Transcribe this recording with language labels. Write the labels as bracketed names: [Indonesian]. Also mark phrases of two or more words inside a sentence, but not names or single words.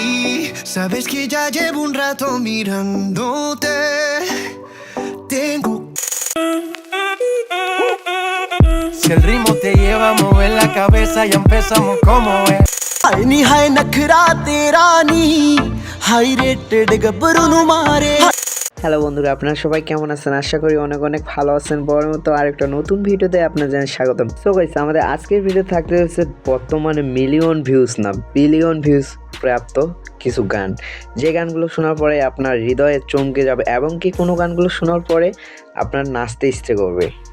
[Spanish] Sabes que ya llevo un rato mirándote. Tengo. Si el ritmo te lleva a mover la cabeza, ya empezamos como es. [Punjabi] ਹਾਏ ਨੀ ਹਾਏ ਨਖਰਾ ਤੇਰਾ ਨੀ [English] high rated [Punjabi] ਗੱਭਰੂ ਨੂੰ ਮਾਰੇ। [Bangla] হ্যালো বন্ধুরা, আপনারা সবাই কেমন আছেন? আশা করি অনেক অনেক ভালো আছেন। বড় মতো আরেকটা নতুন ভিডিওতে আপনাদের জানাই স্বাগতম। [English] so guys, [Bangla] আমাদের আজকের ভিডিও থাকতে হচ্ছে বর্তমানে [English] million views [Bangla] না [English] billion views [Bangla] প্রাপ্ত কিছু গান, যে গানগুলো শোনার পরে আপনার হৃদয়ে চমকে যাবে এবং কি কোনো গানগুলো শোনার পরে আপনার নাচতে ইচ্ছে করবে।